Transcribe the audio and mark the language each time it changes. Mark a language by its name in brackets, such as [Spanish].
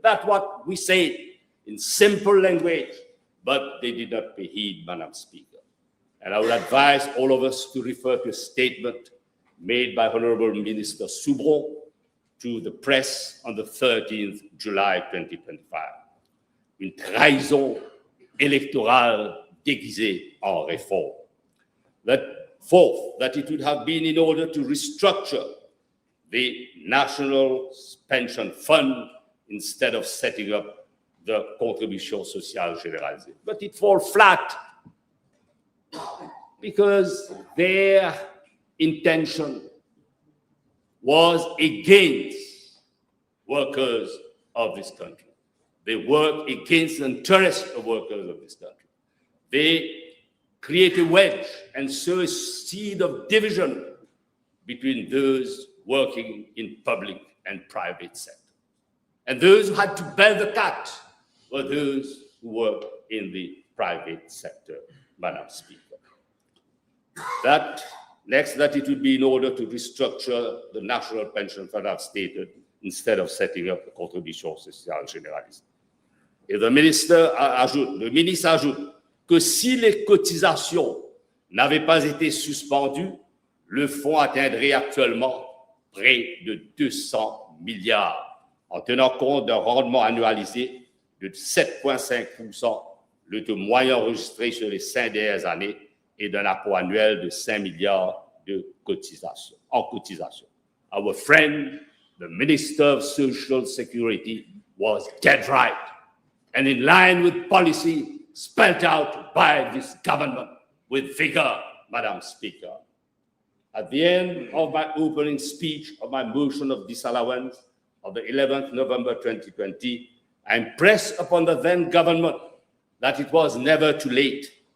[English] That's what we say in simple language, but they did not pay heed, Madam Speaker. And I would advise all of us to refer to a statement made by Honorable Minister Soubron to the press on the 13th July 2025. [French] Une trahison électorale déguisée en réforme. [English] Fourth, that it would have been in order to restructure the National Pension Fund instead of setting up the contribution sociale généralisée. But it falls flat because their intention was against workers of this country. They work against the interests of workers of this country. They create a wedge and sow a seed of division between those working in public and private sector. And those who had to bear the cut were those who work in the private sector, Madam Speaker. Next, that it would be in order to restructure the National Pension Fund as stated, instead of setting up a contribution sociale généralisée. [French] Et le ministre ajoute que si les cotisations n'avaient pas été suspendues, le fonds atteindrait actuellement près de 200 milliards, en tenant compte d'un rendement annualisé de 7,5%, le taux moyen enregistré sur les 5 dernières années, et d'un apport annuel de 5 milliards de cotisations, en cotisation. [English] Our friend, the Minister of Social Security, was dead right, and in line with policy spelled out by this government with vigor, Madam Speaker. At the end of my opening speech of my motion of disallowance of the 11th November 2020, I impressed upon the then government that it was never too late.